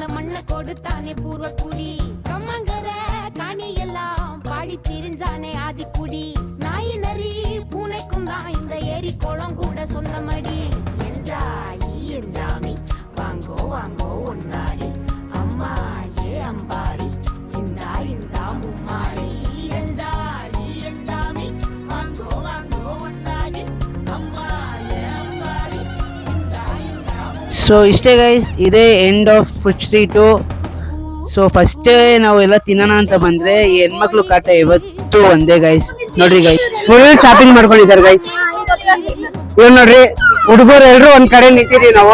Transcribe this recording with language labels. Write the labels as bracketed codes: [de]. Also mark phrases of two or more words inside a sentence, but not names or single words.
[ta] மண்ணை கொடுத்தானே பூர்வ குடி கம்மங்கர காணி எல்லாம் பாடி திரிஞ்சானே ஆதிக்குடி நாய் நரி பூனைக்கும் தான் இந்த ஏரி குளம் கூட சொந்தமடி என்ஜாமி வாங்கோ ஒன்னாரி அம்மா ஏ அம்பாரி இந்த மும்மாரி என்ஜாமி வாங்கோ ஒன்னாரி அம்மா ஏ அம்பாரி [kn] ಸೊ ಇಷ್ಟೇ ಗೈಸ್, ಇದೇ [en] end of food street. so first [kn] ನಾವು ಎಲ್ಲ ತಿನ್ನೋಣ ಅಂತ ಬಂದ್ರೆ ಈ ಹೆಣ್ಮಕ್ಳು ಕಾಟ ಇವತ್ತು ಒಂದೇ ಗೈಸ್. ನೋಡ್ರಿ ಗೈಸ್, [en] full shopping [kn] ಮಾಡ್ಕೊಂಡಿದ್ದಾರೆ ಗೈಸ್. ಇವ್ ನೋಡ್ರಿ, ಹುಡುಗರು ಎಲ್ರು ಒಂದ್ ಕಡೆ ನಿಂತಿದೀವಿ ನಾವು.